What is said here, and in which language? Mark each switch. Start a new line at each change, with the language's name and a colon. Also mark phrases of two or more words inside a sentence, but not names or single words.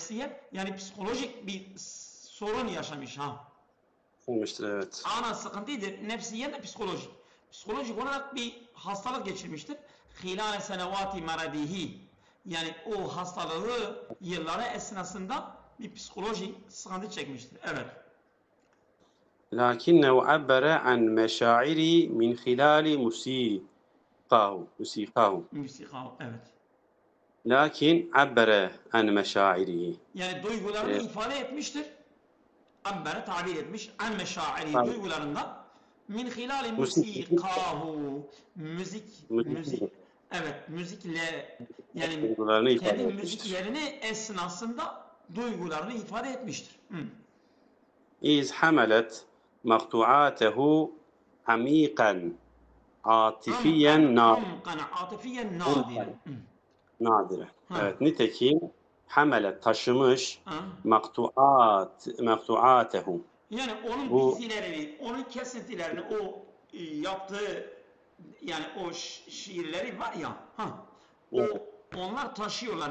Arabic: عانى نفسيا
Turkish: yani psikolojik bir sorun yaşamış ha. Olmuştur, evet. Ana sıkıntıdır. Nefsiyen de psikolojik. Psikolojik olarak bir hastalık geçirmiştir.
Arabic: خلال سنوات مرضه.
Turkish: Yani o hastalığı yılları esnasında bir psikolojik sıkıntı çekmiştir. Evet.
Arabic: لكنه عبر عن مشاعري من خلال موسيقاه.
Turkish: Müsika, evet.
Arabic: لكن عبر عن مشاعره.
Turkish: Yani duygularını Ee, ifade etmiştir. Abbere tabir etmiş.
Arabic: عن مشاعره
Turkish: tabii, duygularından
Arabic: من خلال
Turkish: müzik, musikahu müzik evet müzikle yani duygularını kendi ifade etmiştir. müziklerini esnasında duygularını ifade etmiştir.
Arabic: إذ حملت مقطوعاته عميقا عاطفيا عمقا عاطفيا نادرا. نادرة. Ha,
Turkish: Evet, nitekim hamelet taşımış ha. maktuatehu. Yani onun Bu dizilerini, onun kesintilerini, o yaptığı yani o şiirleri var ya, o onlar taşıyorlar.